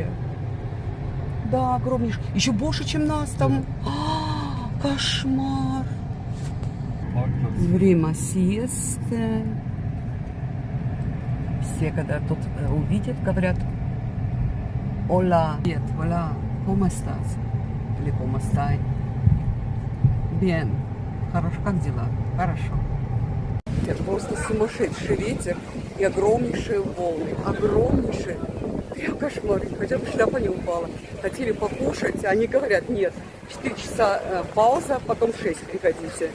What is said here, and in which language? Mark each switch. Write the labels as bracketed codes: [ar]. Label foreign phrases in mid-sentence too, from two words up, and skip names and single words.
[ru] Да, огромнейшее. Еще больше, чем нас там. Кошмар. Время сиесты. Все, когда тут увидят, говорят: «Hola, привет, [es] hola, ¿cómo estás?» Или «Cómo estás?» Bien. [ru] Хорошо, как дела? Хорошо. Это просто сумасшедший ветер и огромнейшие волны. Огромнейшие. Прям кошмар. Хотя бы шляпа не упала. Хотели покушать, а они говорят: нет, 4 часа пауза, потом 6 приходите.